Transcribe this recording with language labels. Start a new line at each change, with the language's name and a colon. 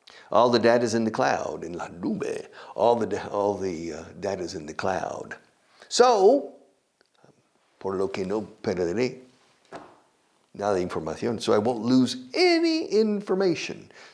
English: All the data is in the cloud, in
Spanish: la nube.
English: All the data is in the cloud.
Spanish: So, por lo que no perderé nada de información.
English: So I won't lose any information.